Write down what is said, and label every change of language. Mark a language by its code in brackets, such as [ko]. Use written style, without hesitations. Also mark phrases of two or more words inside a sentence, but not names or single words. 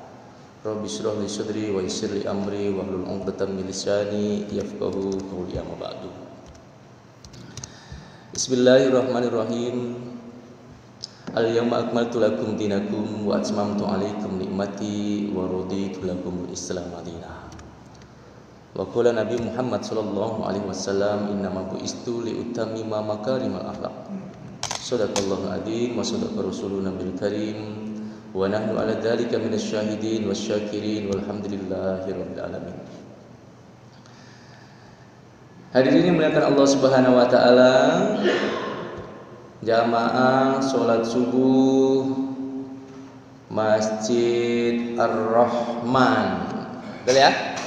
[ar] رب اشرح لي صدري ويسر لي أمري واحلل عقدة من لساني يفقهوا قولي، أما بعد. بسم الله الرحمن الرحيم. اليوم أكملت لكم دينكم وأتممت عليكم نعمتي ورضيت لكم الإسلام دينا. وقال النبي محمد صلى الله عليه وسلم، إنما بعثت لأتمم مكارم الأخلاق. صدق الله العظيم وصدق رسولنا بالكريم. ونحن على ذلك من الشاهدين والشاكرين والحمد لله رب العالمين. [id] Hadirin yang dimuliakan Allah [ar] سبحانه وتعالى, [id] jamaah salat subuh Masjid Ar-Rahman. Betul ya?